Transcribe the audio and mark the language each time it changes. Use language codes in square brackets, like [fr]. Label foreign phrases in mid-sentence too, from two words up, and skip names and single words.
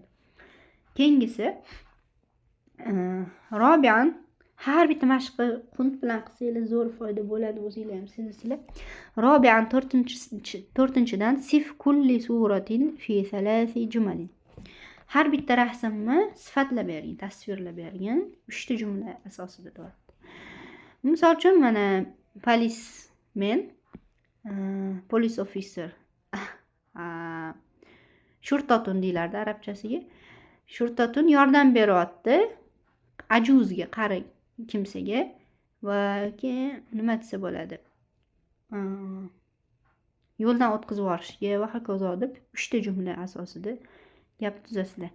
[uz] Keyingisi robian har bitta mashqni qunt bilan qilsanglar zo'r foyda bo'ladi, o'zingizlar ham sezasizlar. [ar] Robian 4-dan صف كل صورة في 3 جمل. [uz] Har bitta rasmni sifatlab bergan, tasvirlab bergan 3 ta jumla asosida deyapti. Misol uchun mana policeman, [en] police officer, [uz] shurtatun deyiladi arabchasiga. Shurtatun yordam beryapti ajuzga, qari kimsaga va keyin nima desa bo'ladi? Yo'ldan o'tkazib yuborishga va hokazo deb 3 ta jumla asosida gap tuzasizlar.